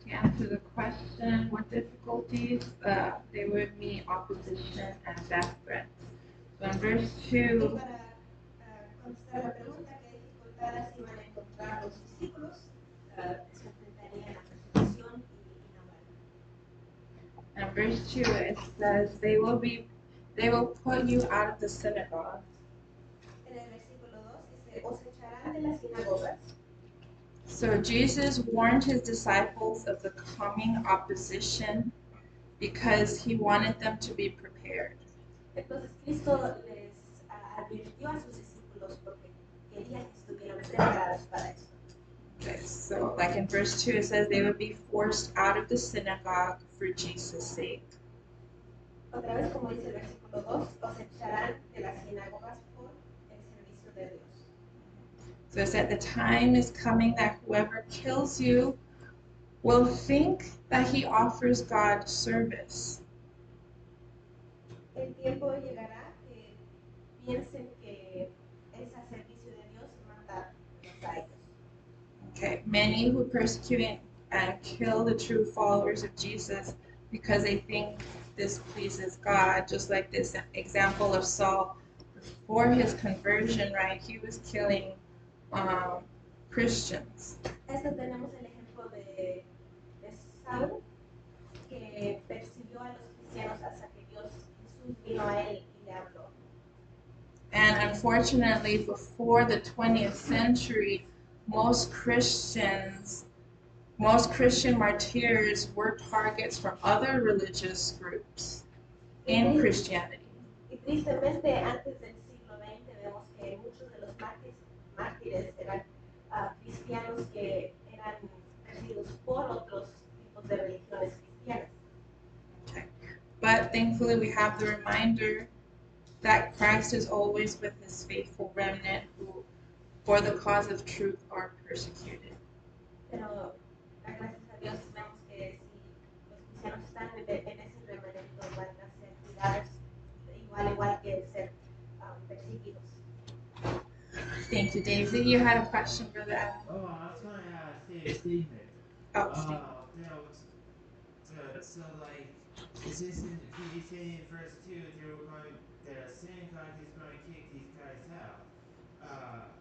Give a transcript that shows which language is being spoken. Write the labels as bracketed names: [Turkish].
[English] difficulties, they would meet opposition and death threats. So in verse [Spanish] Y 2, para contestar la pregunta, ¿qué dificultades iban a encontrar los discípulos? Se enfrentarían a persecución y la muerte. [English] in verse 2 it says, they will put you out of the synagogue. [Spanish] En el versículo 2 dice, os echarán de las sinagogas. [English] So Jesus warned his disciples of the coming opposition because he wanted them to be prepared. [Spanish] Entonces Cristo les advirtió a sus discípulos porque quería que estuvieran preparados para eso. [English] Okay, so like in verse 2 it says they would be forced out of the synagogue for Jesus' sake. [Spanish] Otra vez, como dice el versículo 2, os echarán de las sinagogas por el servicio de Dios. [English] So it said the time is coming that whoever kills you will think that he offers God service. [Spanish] El tiempo llegará que piensen que es a servicio de Dios matarlos a ellos. [English] Okay, many who persecute and kill the true followers of Jesus because they think this pleases God, just like this example of Saul before his conversion, right? He was killing Christians. [Spanish] Esto tenemos el ejemplo de Saúl, que persiguió a los cristianos hasta que Jesús vino a él y le habló. [English] And unfortunately, before the 20th century, most Christian martyrs were targets from other religious groups in Christianity. [Spanish] Y tristemente, antes del siglo XX, vemos que muchos de los mártires eran cristianos que eran perseguidos por otros tipos de religiones cristianas. [English] Okay. But thankfully, we have the reminder that Christ is always with his faithful remnant who, for the cause of truth, are persecuted. [Spanish] Pero gracias a Dios vemos que si los cristianos están en ese remanente van a ser cuidados igual que ser perseguidos. [English] Thank you, Daisy. You had a question for that. Oh, I was going to say a statement. Oh, Steve. So like, it's just he's saying in verse 2, the synagogue is going to kick these guys out.